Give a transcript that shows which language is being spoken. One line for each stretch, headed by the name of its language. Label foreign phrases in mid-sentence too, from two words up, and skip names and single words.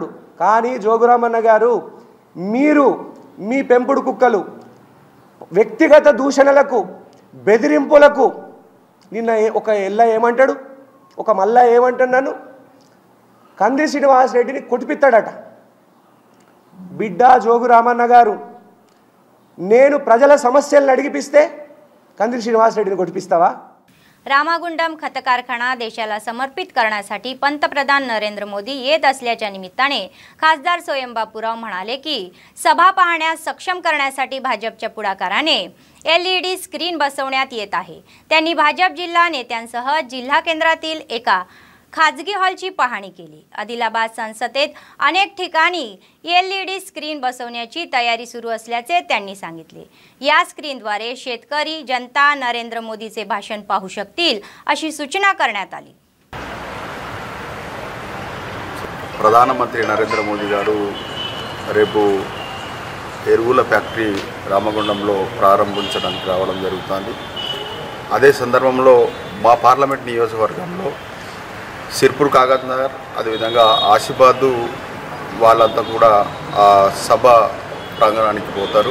Telugu: కానీ జోగురామన్న గారు, మీరు మీ పెంపుడు కుక్కలు వ్యక్తిగత దూషణలకు, బెదిరింపులకు, నిన్న ఒక ఎల్ల ఏమంటాడు, ఒక మల్లా ఏమంటాడు, నన్ను కంది శ్రీనివాస్ రెడ్డిని కొట్టిపిస్తాడట. బిడ్డ జోగు రామన్న గారు, నేను ప్రజల సమస్యలను అడిగిపిస్తే कंदी श्रीनिवास रेड्डीని కొట్టిపిస్తావా?
Marathi: रामागुंडम खत कारखाना देशाला समर्पित करण्यासाठी पंतप्रधान नरेंद्र मोदी येत असल्याच्या निमित्ताने खासदार स्वयं बापूराव म्हणाले की सभा पाहण्यास सक्षम करण्यासाठी भाजपच्या पुढाकाराने LED स्क्रीन बसवण्यात येत आहे. त्यांनी भाजप जिल्हा नेत्यांसह जिल्हा केंद्रातील एका खाजगी हॉलची पाहणी केली. आदिलाबाद संसदेत अनेक ठिकाणी LED स्क्रीन बसवण्याची तयारी सुरू असल्याचे त्यांनी सांगितले. या स्क्रीनद्वारे शेतकरी जनता नरेंद्र मोदीचे भाषण पाहू शकतील अशी सूचना करण्यात आली.
Telugu: ప్రధానమంత్రి నరేంద్ర మోదీ గారు రేపు ఎరువుల ఫ్యాక్టరీ రామగుండంలో ప్రారంభించడానికి రావడం జరుగుతుంది. అదే సందర్భంలో మా పార్లమెంట్ నియోజకవర్గంలో సిర్పూర్ కాగజ్ నగర్ అదేవిధంగా ఆసిఫాబాద్ వాళ్ళంతా కూడా ఆ సభ ప్రాంగణానికి పోతారు.